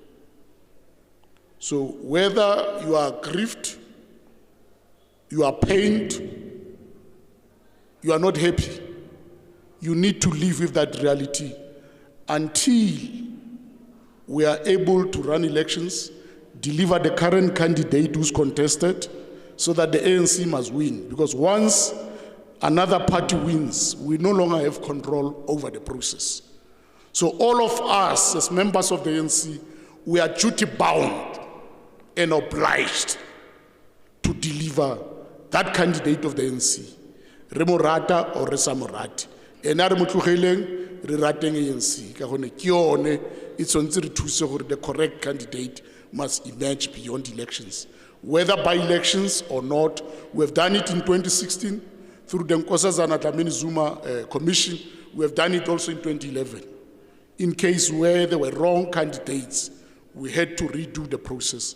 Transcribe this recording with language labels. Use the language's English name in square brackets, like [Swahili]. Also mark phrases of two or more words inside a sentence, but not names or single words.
[English] So whether you are grieved, you are pained, you are not happy, you need to live with that reality until we are able to run elections, deliver the current candidate who's contested, so that the ANC must win. Because once another party wins, we no longer have control over the process. So all of us as members of the ANC, we are duty bound and obliged to deliver that candidate of the ANC. [Tswana] Re mo rata or re sa mo rate. Ena re mo tlogeleng, re rateng ANC. Ka gone ke yone e tshwantse re thuse gore [English] the correct candidate must emerge beyond elections. Whether by elections or not, we have done it in 2016 through the Nkosazana Dlamini Zuma Commission. We have done it also in 2011. In case where there were wrong candidates, we had to redo the process.